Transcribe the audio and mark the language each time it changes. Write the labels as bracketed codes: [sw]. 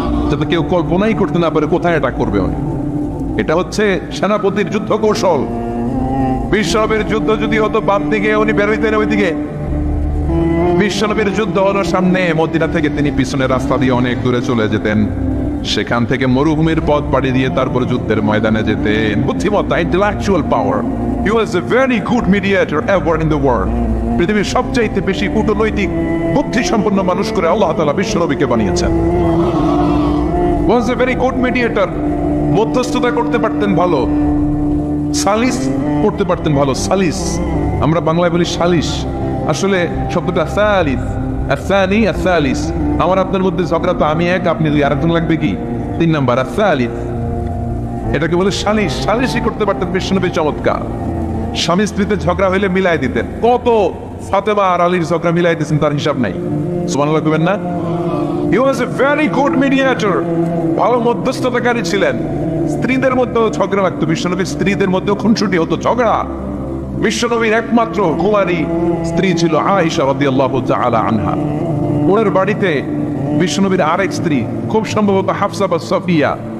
[bn] যাতে কেউ কল্পনাই করতে না পারে কোথায় এটা করবে। এটা হচ্ছে সেনাপতির যুদ্ধ কৌশল। বিশ্বনবীর যুদ্ধ যদি হতো বাম দিকে, উনি বের হইতেন ওইদিকে। বিশ্বনবীর যুদ্ধ হলো সামনে, মদিনা থেকে তিনি পিছনের রাস্তা দিয়ে অনেক দূরে চলে যেতেন। সেখান থেকে মরুভূমির পথ পাড়ি দিয়ে তারপর যুদ্ধের ময়দানে যেতেন। বুদ্ধিমত্তা, [en] Intellectual power. He was a very good mediator ever in the world. [bn] পৃথিবীর সবচাইতে বেশি কূটনৈতিক বুদ্ধি সম্পন্ন মানুষ করে আল্লাহ তাআলা বিশ্বনবীকে বানিয়েছেন। [en] Was a very good mediator. [bn] মধ্যস্থতা করতে পারতেন ভালো, সালিস করতে পারতেন ভালো। সালিস আমরা বাংলায় বলি সালিস, আসলে শব্দটা সালিস, আসানি আসালিস। আমার আপনার মধ্যে ঝগড়া তো আমি এক, আপনি দুই, আরেকজন লাগবে কি 3 নাম্বার, আসালিস। এটাকে বলে সালিস। সালিসই করতে পারতেন বিশ্বনবী চমৎকার। স্বামী স্ত্রীতে ঝগড়া হইলে মিলাই দিতেন। কত ফাতেমা আর আলীর ঝগড়া মিলাই দিতেন তার হিসাব নাই। সুবহানাল্লাহ কইবেন না? [en] He was a very good mediator. [bn] ভালো মধ্যস্থতাকারী ছিলেন। স্ত্রীদের মধ্যেও ঝগড়া লাগতো, বিশ্বনবীর স্ত্রীদের মধ্যেও খুনসুটি হতো, ঝগড়া। বিশ্বনবীর একমাত্র কুমারী স্ত্রী ছিল আয়েশা রাদিয়াল্লাহু তাআলা আনহা। ওনার বাড়িতে বিশ্বনবীর আরেক স্ত্রী, খুব সম্ভবত হাফসা বা সাফিয়া,